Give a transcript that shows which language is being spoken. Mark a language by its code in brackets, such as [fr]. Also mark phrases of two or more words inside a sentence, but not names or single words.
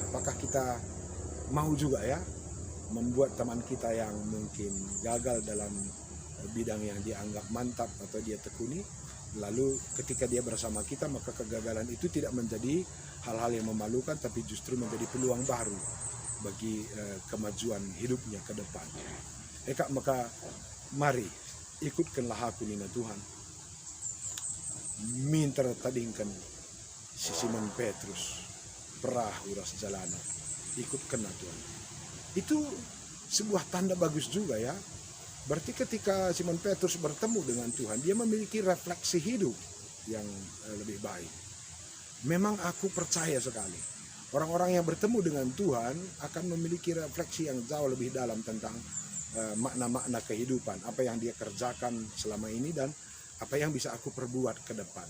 [id] Apakah kita mau juga ya membuat teman kita yang mungkin gagal dalam bidang yang dianggap mantap atau dia tekuni, lalu ketika dia bersama kita maka kegagalan itu tidak menjadi hal-hal yang memalukan, tapi justru menjadi peluang baru bagi kemajuan hidupnya ke depan. Kak, maka mari ikutkanlah aku [btx] nina Tuhan, [id] minta [btx] tadingkan si Simon Petrus perahu ras jalana, [id] ikutkanlah Tuhan. Itu sebuah tanda bagus juga ya. Berarti ketika Simon Petrus bertemu dengan Tuhan, dia memiliki refleksi hidup yang lebih baik. Memang aku percaya sekali, orang-orang yang bertemu dengan Tuhan akan memiliki refleksi yang jauh lebih dalam tentang makna-makna kehidupan, apa yang dia kerjakan selama ini dan apa yang bisa aku perbuat ke depan.